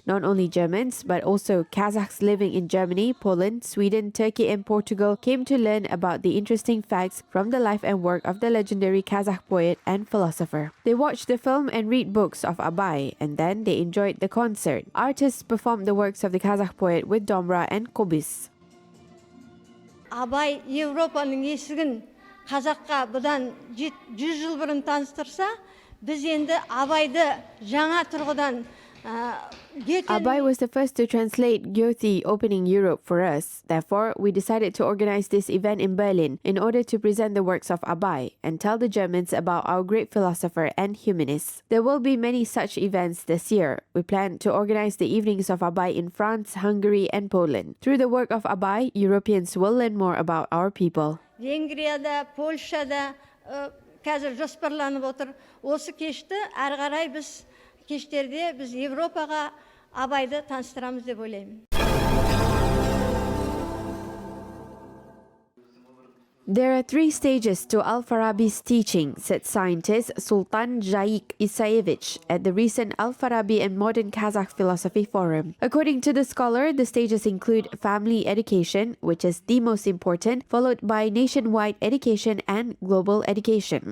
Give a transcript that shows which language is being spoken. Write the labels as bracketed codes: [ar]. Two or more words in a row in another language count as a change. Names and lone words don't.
[en] Not only Germans, but also Kazakhs living in Germany, Poland, Sweden, Turkey and Portugal came to learn about the interesting facts from the life and work of the legendary Kazakh poet and philosopher. They watched the film and read books of Abai, and then they enjoyed the concert. Artists performed the works of the Kazakh poet with Domra and Kobis. [kk] Abai Европаның есігін Қазаққа бұдан 100 жыл бұрын таныстырса, біз енді Абайды жаңа тұрғыдан [en] Abai was the first to translate Goethe opening Europe for us. Therefore, we decided to organize this event in Berlin in order to present the works of Abai and tell the Germans about our great philosopher and humanist. There will be many such events this year. We plan to organize the evenings of Abai in France, Hungary, and Poland. Through the work of Abai, Europeans will learn more about our people. [kk] Венгрияда, Польшада қазір жоспарланып отыр. Осы кешті әрі қарай біз кештерде біз Европаға Абайды таныстырамыз деп ойлаймын. [en] There are 3 stages to Al-Farabi's teaching, said scientist Sultan Jaik Isayevich at the recent Al-Farabi and Modern Kazakh Philosophy Forum. According to the scholar, the stages include family education, which is the most important, followed by nationwide education and global education.